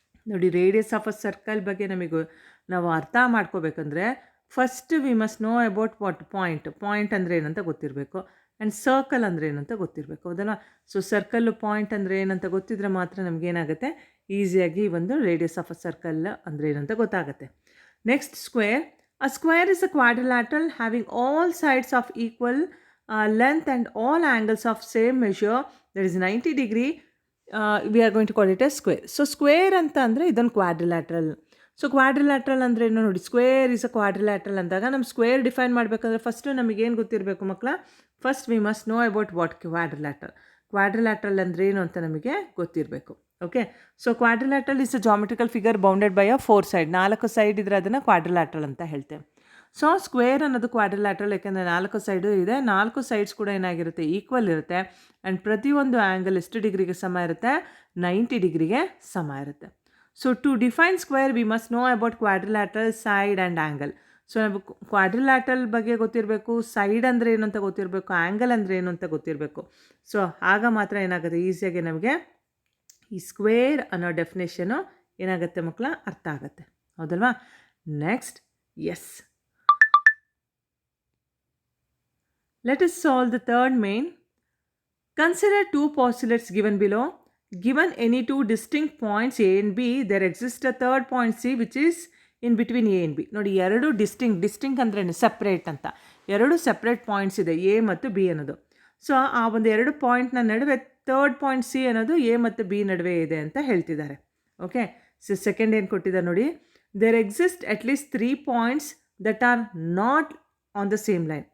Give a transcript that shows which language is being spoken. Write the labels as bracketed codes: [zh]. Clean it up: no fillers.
[kn] ನೋಡಿ, radius of a circle ಬಗ್ಗೆ ನಾವು ಅರ್ಥ ಮಾಡ್ಕೋಬೇಕಂದ್ರೆ [en] first we must know about what [kn] point ಅಂದರೆ ಏನಂತ ಗೊತ್ತಿರಬೇಕು, ಆ್ಯಂಡ್ ಸರ್ಕಲ್ ಅಂದರೆ ಏನು ಅಂತ ಗೊತ್ತಿರಬೇಕು, ಹೌದಲ್ಲ? ಸೊ ಸರ್ಕಲ್ಲು ಪಾಯಿಂಟ್ ಅಂದರೆ ಏನಂತ ಗೊತ್ತಿದ್ರೆ ಮಾತ್ರ ನಮಗೇನಾಗುತ್ತೆ, ಈಸಿಯಾಗಿ ಒಂದು ರೇಡಿಯಸ್ ಆಫ್ ಅ ಸರ್ಕಲ್ ಅಂದರೆ ಏನಂತ ಗೊತ್ತಾಗುತ್ತೆ. [en] Next, square. A square is a quadrilateral having all sides of equal length and all angles of same measure, that is 90 degree. We are going to call it a square. [kn] So square ಅಂತ ಅಂದರೆ ಇದೊಂದು quadrilateral. So quadrilateral ಅಂದರೆ ಏನು ನೋಡಿ, [en] square is a quadrilateral [kn] ಅಂದಾಗ ನಮ್ಮ square define ಮಾಡಬೇಕಂದ್ರೆ first ನಮಗೇನು ಗೊತ್ತಿರಬೇಕು ಮಕ್ಕಳ, [en] first we must know about what [kn] quadrilateral ಅಂದರೆ ಏನು ಅಂತ ನಮಗೆ ಗೊತ್ತಿರಬೇಕು. [en] Okay, so quadrilateral is a geometrical figure bounded by a 4 side. [kn] 4 side ಇದ್ರೆ ಅದನ್ನು ಕ್ವಾಡ್ರಿಲ್ಯಾಟ್ರಲ್ ಅಂತ ಹೇಳ್ತೇವೆ. ಸೊ ಸ್ಕ್ವೇರ್ ಅನ್ನೋದು ಕ್ವಾಡ್ರಿಲ್ಯಾಟ್ರಲ್, ಯಾಕೆಂದರೆ 4 ಸೈಡು ಇದೆ, 4 ಸೈಡ್ಸ್ ಕೂಡ ಏನಾಗಿರುತ್ತೆ, ಈಕ್ವಲ್ ಇರುತ್ತೆ, ಆ್ಯಂಡ್ ಪ್ರತಿಯೊಂದು ಆ್ಯಂಗಲ್ ಎಷ್ಟು ಡಿಗ್ರಿಗೆ ಸಮ ಇರುತ್ತೆ, 90 ಡಿಗ್ರಿಗೆ ಸಮ ಇರುತ್ತೆ. [en] So to define square we must know about quadrilateral, side and angle. [kn] So ನಾವು ಕ್ವಾಡ್ರಿಲ್ಯಾಟ್ರಲ್ ಬಗ್ಗೆ ಗೊತ್ತಿರಬೇಕು, ಸೈಡ್ ಅಂದರೆ ಏನು ಅಂತ ಗೊತ್ತಿರಬೇಕು, ಆ್ಯಂಗಲ್ ಅಂದರೆ ಏನು ಅಂತ ಗೊತ್ತಿರಬೇಕು. ಸೊ ಆಗ ಮಾತ್ರ ಏನಾಗುತ್ತೆ, ಈಸಿಯಾಗಿ ನಮಗೆ ಈ ಸ್ಕ್ವೇರ್ ಅನ್ನೋ ಡೆಫಿನೇಷನು ಏನಾಗುತ್ತೆ ಮಕ್ಕಳ, ಅರ್ಥ ಆಗುತ್ತೆ. ಹೌದಲ್ವಾ? [en] Next, yes, let us solve the third main. Consider two postulates given below. Given any two distinct points A and B, there exists a third point C which is in between A and B. [kn] ನೋಡಿ, ಎರಡು distinct ಅಂದ್ರೆ separate ಅಂತ, ಎರಡು separate points ಇದೆ, A ಮತ್ತು B ಅನ್ನೋದು. So ಆ ಒಂದು ಎರಡು ಪಾಯಿಂಟ್ನ ನಡುವೆ ಥರ್ಡ್ ಪಾಯಿಂಟ್ ಸಿ ಅನ್ನೋದು ಎ ಮತ್ತು ಬಿ ನಡುವೆ ಇದೆ ಅಂತ ಹೇಳ್ತಿದ್ದಾರೆ. [en] okay, so second [kn] ಏನು ಕೊಟ್ಟಿದ್ದಾರೆ ನೋಡಿ, [en] There exist at least 3 points that are not on the same line.